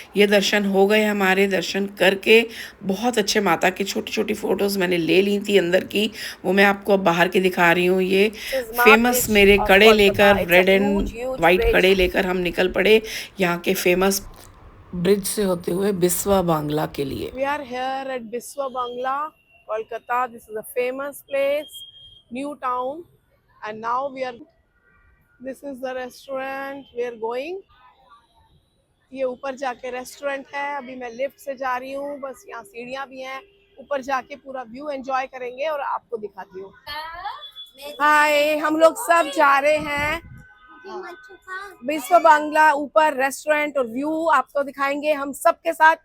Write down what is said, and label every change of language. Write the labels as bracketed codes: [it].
[hi] ये दर्शन हो गए हमारे। दर्शन करके बहुत अच्छे माता की छोटी छोटी फ़ोटोज़ मैंने ले ली थी अंदर की, वो मैं आपको अब बाहर की दिखा रही हूँ। ये फेमस मेरे कड़े लेकर, [en] red and white [hi] कड़े लेकर हम निकल पड़े यहाँ के फेमस ब्रिज से होते हुए बिस्वा बांग्ला के लिए। [en] We are here at Biswa Bangla, Kolkata. This is a famous place, new town, and now we are. This is the restaurant we are going. [hi] ये ऊपर जाके रेस्टोरेंट है। अभी मैं लिफ्ट से जा रही हूँ, बस यहाँ सीढ़ियाँ भी हैं, ऊपर जाके पूरा व्यू एंजॉय करेंगे और आपको दिखाती हूँ। हाय, हम लोग सब जा रहे हैं बिस्वा बांग्ला। ऊपर रेस्टोरेंट और व्यू आपको दिखाएंगे हम सबके साथ।